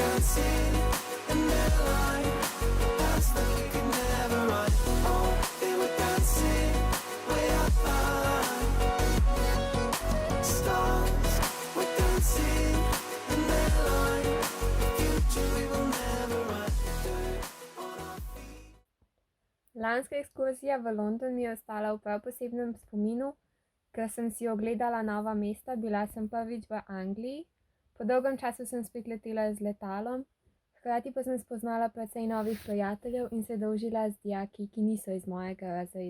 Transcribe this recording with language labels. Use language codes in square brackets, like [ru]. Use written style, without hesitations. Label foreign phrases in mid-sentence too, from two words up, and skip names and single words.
[en] dancing in their line, past that we could never run. Oh, they were dancing way up high. Stars were dancing in their line, the future we will never run. Dirt on our feet. [sl] Lanska ekskurzija v London mi je ostala v prav posebnem spominu, ker sem si ogledala nova mesta, bila sem prvič v Angliji, po dolgem času sem spet letela z letalom, hkrati pa sem spoznala precej novih prijateljev in se družila z dijaki, ki niso iz mojega razreda.